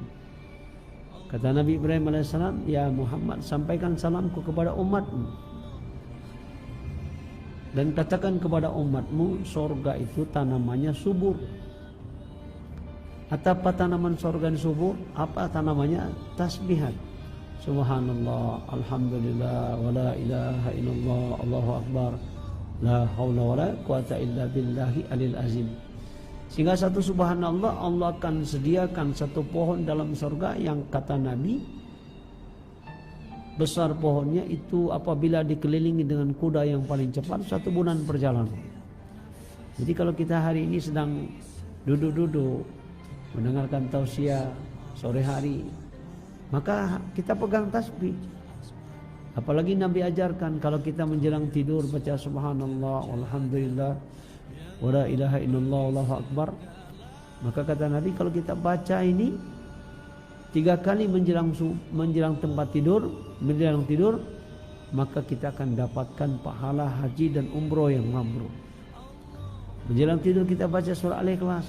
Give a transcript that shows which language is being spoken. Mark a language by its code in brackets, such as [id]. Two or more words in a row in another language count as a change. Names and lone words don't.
[id] Kata Nabi Ibrahim alaihissalam, "Ya Muhammad, sampaikan salamku kepada umatmu dan katakan kepada umatmu, sorga itu tanamannya subur." Apa tanaman sorga subur? Apa tanamannya? Tasbihat. [ar] سبحان الله، الحمد لله, ولا إله إلا الله، الله أكبر، لا حول ولا قوة إلا بالله العلي العظيم. [id] Sehingga satu subhanallah, Allah akan sediakan satu pohon dalam surga yang kata Nabi, besar pohonnya itu apabila dikelilingi dengan kuda yang paling cepat 1 bulan perjalanan. Jadi kalau kita hari ini sedang duduk-duduk mendengarkan tausiah sore hari, maka kita pegang tasbih. Apalagi Nabi ajarkan kalau kita menjelang tidur baca [ar] سبحان الله والحمد لله ولا إله إلا الله الله أكبر. [id] Maka kata Nabi, kalau kita baca ini 3 kali menjelang tempat tidur, menjelang tidur, maka kita akan dapatkan pahala haji dan umroh yang mabrur. Menjelang tidur kita baca surah Al-Ikhlas.